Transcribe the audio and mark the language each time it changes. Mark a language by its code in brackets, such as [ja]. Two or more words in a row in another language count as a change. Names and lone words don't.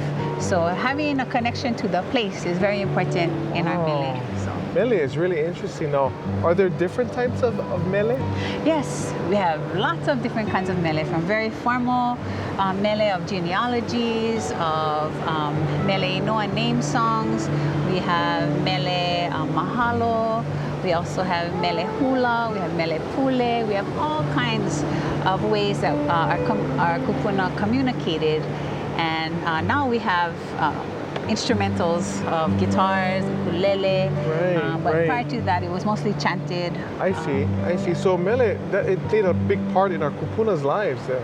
[en] So having a connection to the place is very important in our mele. So. Mele is really interesting. Now, are there different types of mele? Yes, we have lots of different kinds of mele, from very formal mele of genealogies, of [haw] mele inoa [en] name songs. We have [haw] mele mahalo. [en] We also have [haw] mele hula. [en] We have [haw] mele pule. [en] We have all kinds of ways that our kupuna communicated. And now we have instrumentals of guitars, ukulele. But prior to that, it was mostly chanted. I see. So mele, it played a big part in our kupuna's lives then.